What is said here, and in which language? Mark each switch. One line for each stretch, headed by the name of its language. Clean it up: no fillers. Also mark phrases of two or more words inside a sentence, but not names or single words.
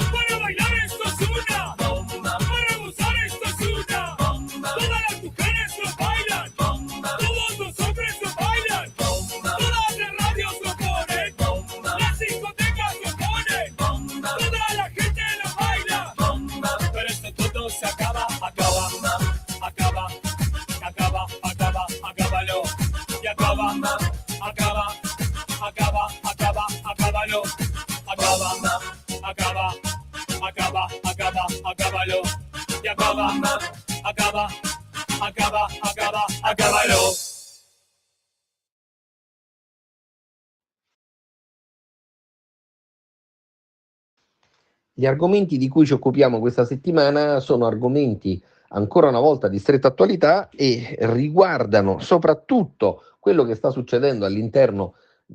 Spanish: Para bailar esto es una bomba. Para gozar esto es una bomba. Todas las mujeres lo bailan. Bomba. Todos los hombres lo bailan. Bomba. Todas las radios lo ponen. Bomba. Las discotecas lo ponen. Bomba. Toda la gente lo baila. Bomba. Pero esto todo se acaba. Acaba. Acaba. Acaba. Acaba. Acábalo. Y acaba. Acaba. Acaba. Acaba. Acábalo. Acaba. Acaba. Acaba. Acaba. Acábalo. Y acaba. Acaba. Acaba. Acaba. Acábalo.
Italian: Gli argomenti di cui ci occupiamo questa settimana sono argomenti ancora una volta di stretta attualità e riguardano soprattutto quello che sta succedendo all'interno di